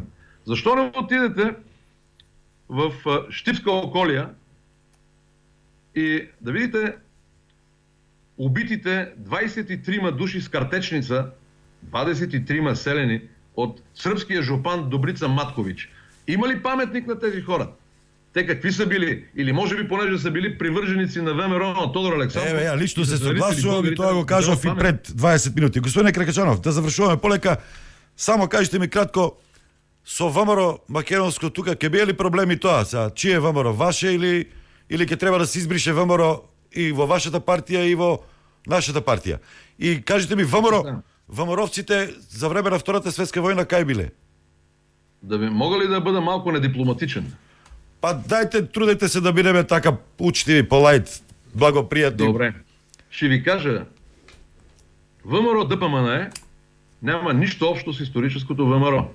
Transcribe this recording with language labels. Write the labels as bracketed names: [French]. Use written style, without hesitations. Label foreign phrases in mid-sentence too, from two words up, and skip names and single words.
[Bulgarian] Защо не отидете в Щипска околия и да видите убитите 23 души с картечница, 23 селени от сръбския жупан Добрица Маткович. Има ли паметник на тези хора? Те какви са били? Или може би понеже са били привърженици на ВМРО на Тодор Александров? Я лично се съгласувам и това го кажав и пред 20 минути. [Macedonian] Господин Каракачанов, да завршуваме полека. Само кажете ми кратко, со ВМРО македонско тука ќе бие ли проблеми тоа? [Bulgarian] Чие ВМРО? [Macedonian] Ваше или ќе треба да се избрише ВМРО и во вашата партија и во нашата партија? И кажете ми, ВМРО-вците за време на Втората светска војна кај биле? [Bulgarian] Да ви мога ли да бъда малко недипломатичен? [Macedonian] Па дайте, трудете се да бидеме така учтиви, полайт, благоприятни. [Bulgarian] Добре. Ще ви кажа, ВМРО ДПМНЕ няма нищо общо с историческото ВМРО.